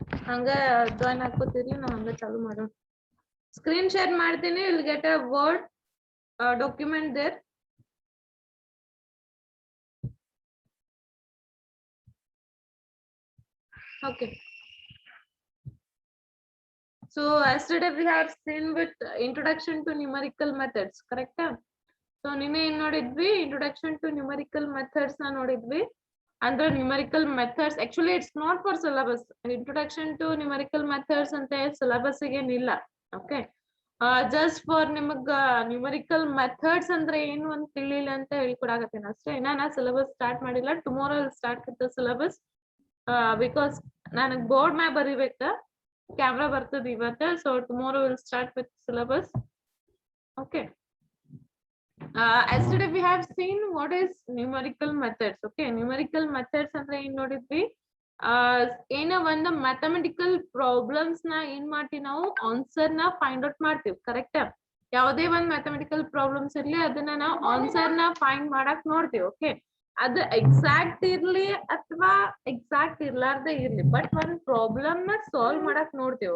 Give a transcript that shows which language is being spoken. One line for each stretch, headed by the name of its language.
Kannada: ಹಂಗ join ಹಾಕೋತೀರಿ ನಾವು ಹಂಗ ಚಾಲು ಮಾಡೋಣ.
English: Screen share
Kannada: ಮಾಡ್ತೀನಿ.
English: You'll get a word document there. Okay. So yesterday we have seen with introduction to numerical methods, correct?
Kannada: So ನಿನ್ನೆ ಏನ್ ನೋಡಿದ್ವಿ?
English: Introduction to numerical methods
Kannada: ನ ನೋಡಿದ್ವಿ. ಅಂದ್ರೆ
English: numerical methods actually it's not for syllabus.
Kannada: Introduction to numerical methods ಅಂತ syllabus ಗೆ ಏನಿಲ್ಲ.
English: Okay. Just for
Kannada: ನಿಮಗ numerical methods ಅಂದ್ರೆ ಏನು ಅಂತ ತಿಳಿಲಿಲ್ಲ ಅಂತ ಹೇಳಿಕೊಡಾಕತ್ತೀನಿ ಅಷ್ಟೇ. ಇನ್ನ syllabus start ಮಾಡಿಲ್ಲ.
English: Tomorrow will start with the syllabus. Because
Kannada: ನನಗ್ ಬೋರ್ಡ್ ಮ್ಯಾಗ ಬರಿಬೇಕ. Camera ಬರ್ತದೆ ಇವತ್ತು.
English: So tomorrow we'll start with syllabus. Okay. Yesterday we have seen what is numerical methods.
Kannada: Okay, numerical methods ಅಂದ್ರೆ ಏನ್ ನೋಡಿದ್ವಿ? ಏನೋ ಒಂದು ಮ್ಯಾಥಮೆಟಿಕಲ್ ಪ್ರಾಬ್ಲಮ್ಸ್ ನ ಏನ್ ಮಾಡ್ತೀವಿ ನಾವು ಆನ್ಸರ್ ನ ಫೈಂಡ್ ಔಟ್ ಮಾಡ್ತೀವಿ, ಕರೆಕ್ಟ್? ಯಾವುದೇ ಒಂದ್ ಮ್ಯಾಥಮೆಟಿಕಲ್ ಪ್ರಾಬ್ಲಮ್ಸ್ ಇರ್ಲಿ ಅದನ್ನ ನಾವು ಆನ್ಸರ್ ನ ಫೈಂಡ್ ಮಾಡಕ್ ನೋಡ್ತೀವಿ. ಓಕೆ, ಅದು ಎಕ್ಸಾಕ್ಟ್ ಇರ್ಲಿ ಅಥವಾ ಎಕ್ಸಾಕ್ಟ್ ಇರ್ಲಾರ್ದೆ ಇರ್ಲಿ, ಬಟ್ ಒಂದ್ ಪ್ರಾಬ್ಲಮ್ ನ ಸಾಲ್ವ್ ಮಾಡಕ್ ನೋಡ್ತೀವಿ.